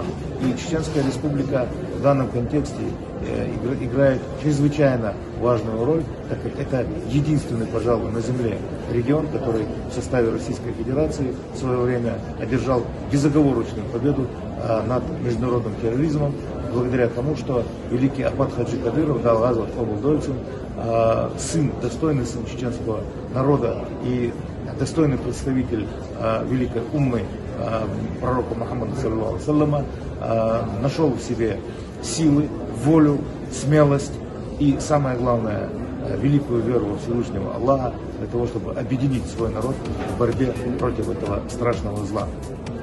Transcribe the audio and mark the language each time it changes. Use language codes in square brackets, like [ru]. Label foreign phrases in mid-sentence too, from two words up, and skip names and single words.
[ru] И Чеченская Республика в данном контексте играет чрезвычайно важную роль, так как это единственный, пожалуй, на земле регион, который в составе Российской Федерации в свое время одержал безоговорочную победу над международным терроризмом в благодаря тому, что великий Ахмад Хаджи Кадыров дал Азат Фабулдольцин, достойный сын чеченского народа и достойный представитель великой уммы пророка Мухаммада [ar] صلى الله عليه وسلم, [ru] нашел в себе силы, волю, смелость и, самое главное, великую веру во Всевышнего Аллаха для того, чтобы объединить свой народ в борьбе против этого страшного зла.